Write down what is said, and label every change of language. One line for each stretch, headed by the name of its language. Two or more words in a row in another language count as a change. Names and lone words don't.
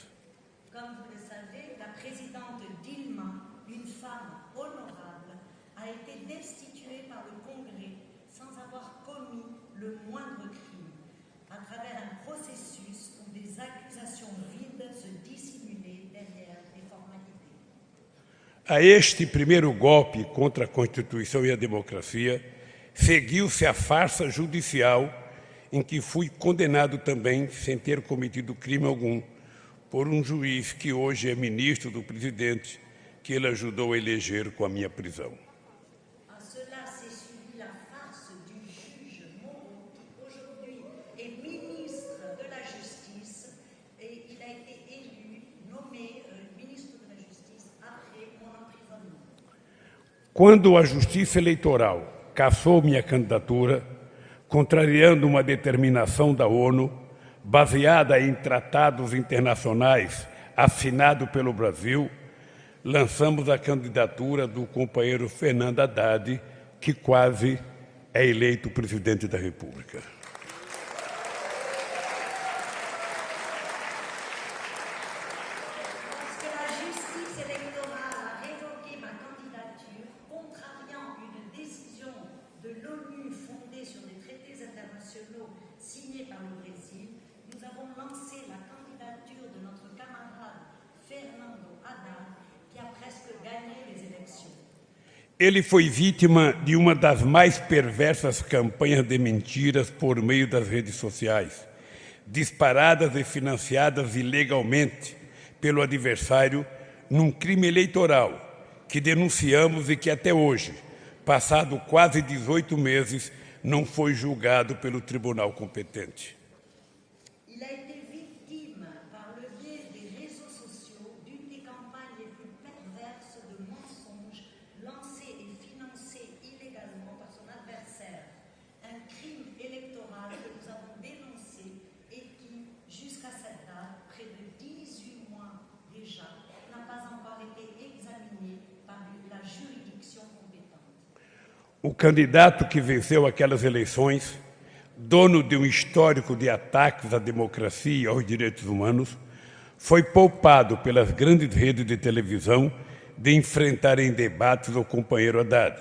French: Comme vous le savez, la présidente Dilma, une femme honorable, a été destituée par le Congrès sans avoir commis le moindre crime, à travers un processus où des accusations vides se dissimulaient derrière des formalités.
Portuguese: A este primeiro golpe contra a Constituição e a democracia, seguiu-se a farsa judicial em que fui condenado também, sem ter cometido crime algum, por um juiz que hoje é ministro do presidente, que ele ajudou a eleger com a minha prisão.
French: À cela s'est suivi la farce du juge Moro, qui aujourd'hui est ministre de la Justice, et il a été élu, nommé ministre de la Justice après mon emprisonnement.
Portuguese: Quando a Justiça Eleitoral cassou minha candidatura, contrariando uma determinação da ONU, baseada em tratados internacionais assinados pelo Brasil, lançamos a candidatura do companheiro Fernando Haddad, que quase é eleito presidente da República.
French: Lorsque la justice électorale a révoqué ma candidature, contrariant une décision de l'ONU fondée sur des traités internationaux signés par le Brésil, nous avons lancé la candidature de notre camarade Fernando Haddad, qui a presque gagné les élections.
Portuguese: Ele foi vítima de uma das mais perversas campanhas de mentiras por meio das redes sociais, disparadas e financiadas ilegalmente pelo adversário num crime eleitoral que denunciamos e que até hoje, passado quase 18 meses, não foi julgado pelo tribunal competente.
French: Il a été victime, par le biais des réseaux sociaux, d'une des campagnes les plus perverses de mensonges lancées et financées illégalement par son adversaire. Un crime électoral que nous avons dénoncé et qui, jusqu'à cette date, près de 18 mois déjà, n'a pas encore été examiné par la juridiction compétente.
Portuguese: O candidato que venceu aquelas eleições, dono de um histórico de ataques à democracia e aos direitos humanos, foi poupado pelas grandes redes de televisão de enfrentar em debates o companheiro Haddad.